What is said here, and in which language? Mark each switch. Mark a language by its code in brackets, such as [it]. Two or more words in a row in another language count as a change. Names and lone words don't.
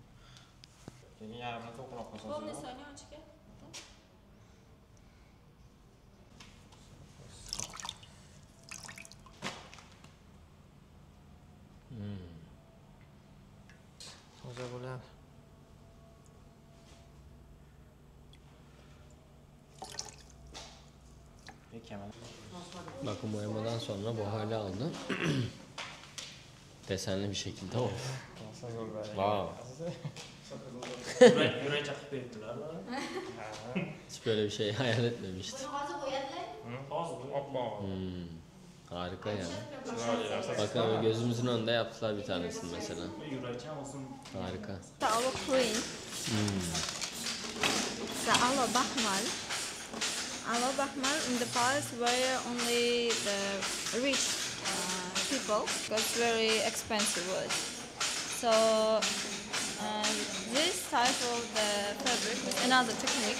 [uz] Keyin yarmini to'qroq qilsangiz. Полный сонечки. Toza bo'ladi. [tr] Bakın boyamadan sonra bu hale aldı. Desenli bir şekilde oldu. Wow. [uz] Yurak chaqib beribdilar. [tr] Hiç böyle bir şey hayal etmemiştim. [uz] Hozir qo'yadilar. Hozir oppoq. [tr] Harika yani. Bakın gözümüzün önünde yaptılar bir tanesini mesela. [uz] Yurakcha olsun. [tr] Harika. [en] Our queen. The Alo Bahmal. Alo Bahmal in the past were only the rich people, because it's very expensive wood. So this type of the fabric is another technique.